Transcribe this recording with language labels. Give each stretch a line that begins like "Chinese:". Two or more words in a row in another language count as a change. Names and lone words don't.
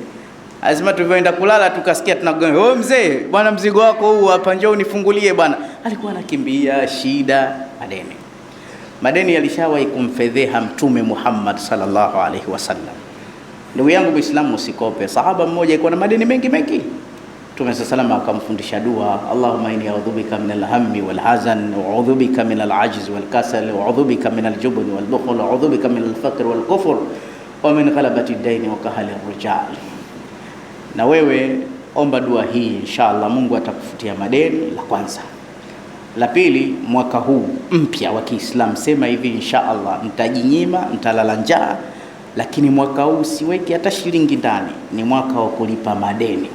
Swahili: Asema tulivyoenda kulala tukasikia tunagonga, mzee, bwana mzigo wako huu hapa, njoo unifungulie bwana. Alikuwa anakimbia shida, madeni. Madeni yalishawahi kumfedheha Mtume Muhammad
Arabic: صلى الله عليه وسلم.
Swahili: Ndugu yangu Muislamu, usikope. Sahaba mmoja alikuwa na madeni mengi mengi. Mtume sallallahu akamfundisha dua,
Arabic: اللهم إني أعوذ بك من الهم والحزن وأعوذ بك من العجز والكسل وأعوذ بك من الجبن والبخل وأعوذ بك من الفقر والكفر ومن غلبة الدين وقهر الرجال.
Swahili: Na wewe omba dua hii, inshallah Mungu atakufutia madeni. La kwanza. La pili, mwaka huu mpya wa Kiislamu sema hivi, inshallah nitajinyima, nitalala njaa, lakini mwaka huu siweki hata shilingi ndani, ni mwaka wa kulipa madeni.